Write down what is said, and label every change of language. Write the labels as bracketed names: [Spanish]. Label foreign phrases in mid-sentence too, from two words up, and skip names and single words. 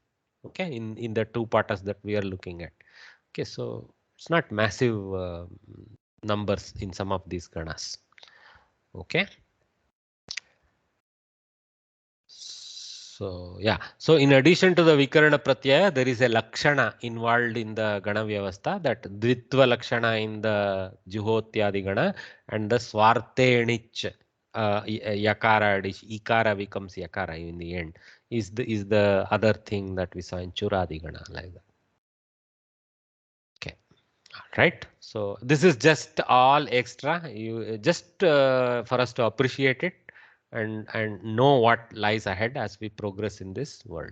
[English] Okay, in the two patas that we are looking at. Okay, so it's not massive numbers in some of these ganas. Okay. So yeah, so in addition to the [Sanskrit] विकरण प्रत्यय, [English] there is a lakshana involved in the [Sanskrit] गण व्यवस्था, [English] that [Sanskrit] द्वित्व लक्षण [English] in the [Sanskrit] जुहोत्यादि गण, [English] and the Swarte nich yakara, ikara becomes yakara in the end, is the other thing that we saw in [Sanskrit] चुरादि गण, [English] like that. Okay. Right. So this is just all extra. You just for us to appreciate it and know what lies ahead as we progress in this world.